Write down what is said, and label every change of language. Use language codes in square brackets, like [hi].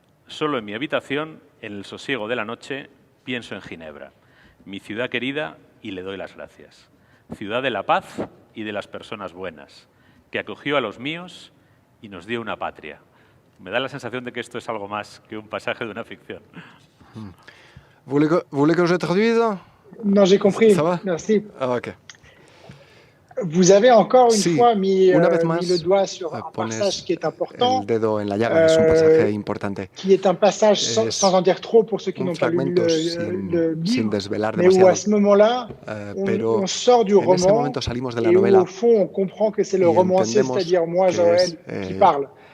[es] Solo en mi habitación, en el sosiego de la noche, pienso en Ginebra, mi ciudad querida, y le doy las gracias. Ciudad de la paz y de las personas buenas, que acogió a los míos y nos dio una patria. Me da la sensación de que esto es algo más que un pasaje de una ficción. [fr] Vous voulez que je traduise? Non, j'ai compris. Ça va? Merci. Ah, ok. Vous avez encore une fois mis [es] más, [fr] le doigt sur un passage qui est important, [es] el dedo en la llaga, es un pasaje importante. [fr] qui est un passage sans en dire trop pour ceux qui n'ont pas lu le livre, mais où à ce moment-là, on sort du roman et où au fond on comprend que c'est le romancier, c'est-à-dire moi, Joël, qui parle.